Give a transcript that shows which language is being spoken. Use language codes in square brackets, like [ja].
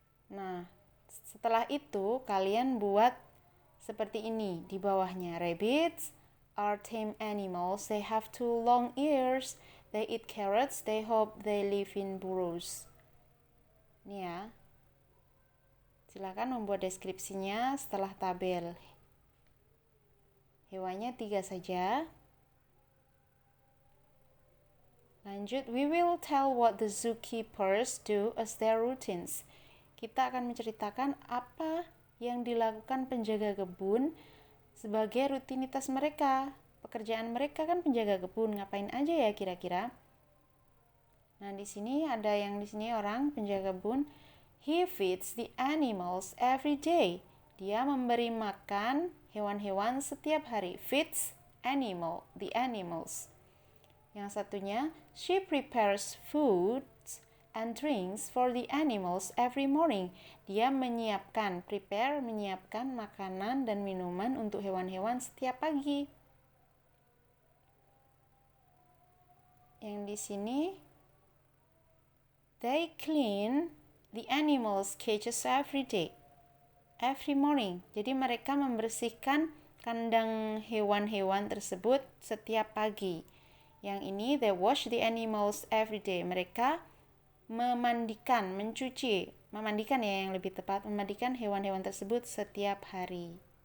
[id] Nah, setelah itu kalian buat seperti ini di bawahnya. [en] Rabbits are tame animals. They have 2 long ears. They eat carrots. They hop. They live in burrows. [id] Ini ya. Silakan membuat deskripsinya setelah tabel. Hewannya 3 saja. [en] Lanjut, we will tell what the zookeepers do as their routines. [id] Kita akan menceritakan apa yang dilakukan penjaga kebun sebagai rutinitas mereka. Pekerjaan mereka kan penjaga kebun, ngapain aja ya kira-kira? Nah, di sini ada yang di sini orang penjaga kebun. [en] He feeds the animals every day. [id] Dia memberi makan hewan-hewan setiap hari. [en] Feeds the animals. [id] Yang satunya, [en] she prepares foods and drinks for the animals every morning. [id] Dia menyiapkan makanan dan minuman untuk hewan-hewan setiap pagi. Yang di sini, [en] they clean the animals' cages every morning. [id] Jadi mereka membersihkan kandang hewan-hewan tersebut setiap pagi. Yang ini, [en] they wash the animals every day. [id] Mereka memandikan ya yang lebih tepat, memandikan hewan-hewan tersebut setiap hari.